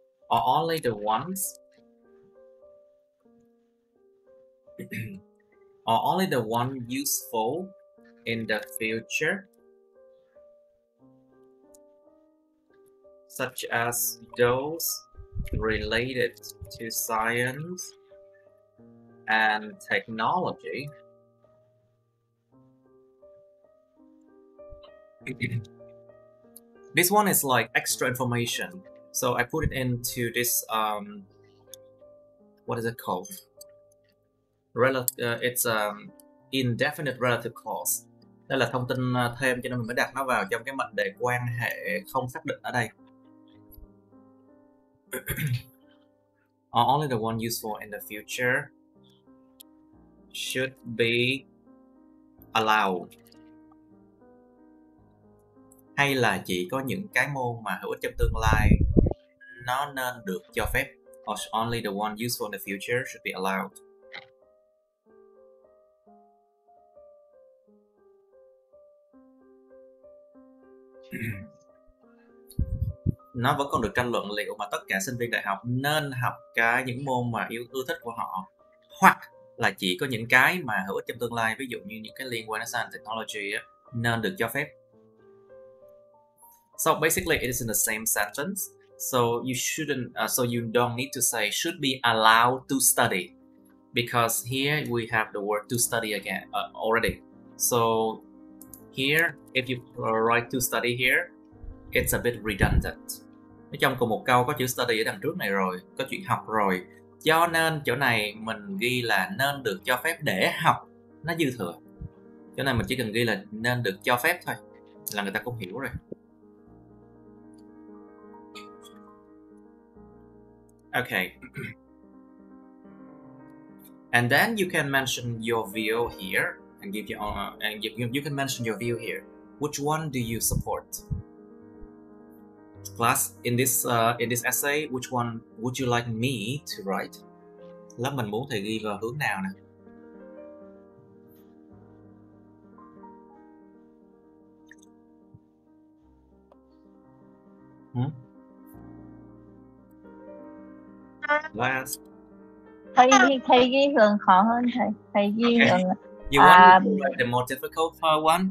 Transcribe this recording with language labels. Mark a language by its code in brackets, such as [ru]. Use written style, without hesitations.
[en] the ones, or only the one useful in the future, such as those related to science and technology. This one is like extra information, so I put it into this what is it called? It's indefinite relative clause. [vi] Đây là thông tin thêm cho nên mình mới đặt nó vào trong cái mệnh đề quan hệ không xác định ở đây. [en] Only the one useful in the future should be allowed. [vi] Hay là chỉ có những cái môn mà hữu ích trong tương lai nó nên được cho phép. [en] Or only the one useful in the future should be allowed. [vi] Nó vẫn còn được tranh luận liệu mà tất cả sinh viên đại học nên học những môn mà ưa thích của họ, hoặc là chỉ có những cái mà hữu ích trong tương lai, ví dụ như những cái liên quan đến science technology nên được cho phép. [en] So basically it is in the same sentence, So you shouldn't, so you don't need to say should be allowed to study, because here we have the word to study again already. So here, if you write to study here, it's a bit redundant. [vi] Ở trong cùng một câu có chữ study ở đằng trước này rồi, có chuyện học rồi, cho nên chỗ này mình ghi là nên được cho phép để học, nó dư thừa. Chỗ này mình chỉ cần ghi là nên được cho phép thôi là người ta cũng hiểu rồi. [en] Okay. And then you can mention your view here and give your and you can mention your view here. Which one do you support? Class, in this essay, which one would you like me to write? [vi] Lớp mình muốn thầy ghi vào hướng nào nè? [en] Last. [vi] Thầy ghi hướng khó hơn thầy. Thầy ghi hướng. [en] You want me to write the more difficult one?